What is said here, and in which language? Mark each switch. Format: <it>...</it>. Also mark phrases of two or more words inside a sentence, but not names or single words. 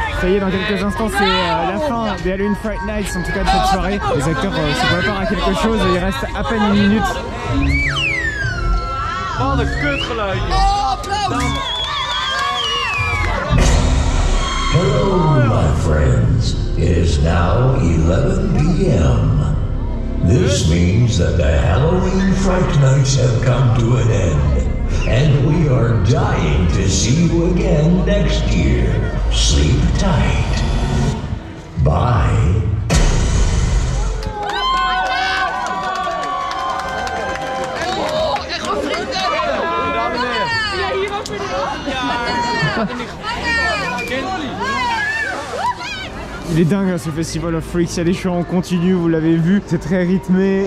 <fr>y est, dans quelques instants, c'est la fin des Halloween Fright Nights, en tout cas de cette soirée. Les acteurs se préparent à quelque chose et il reste à peine une minute.</fr> <nl>Wat een kutgeluid.</nl> <en>Hello, my friends. It is now 11 p.m. This means that the Halloween Fright Nights have come to an end, and we are dying to see you again next year. Sleep tight. Bye.</en> <fr>Il est dingue ce Festival of Freaks, il y a des shows en continu, vous l'avez vu, c'est très rythmé.</fr>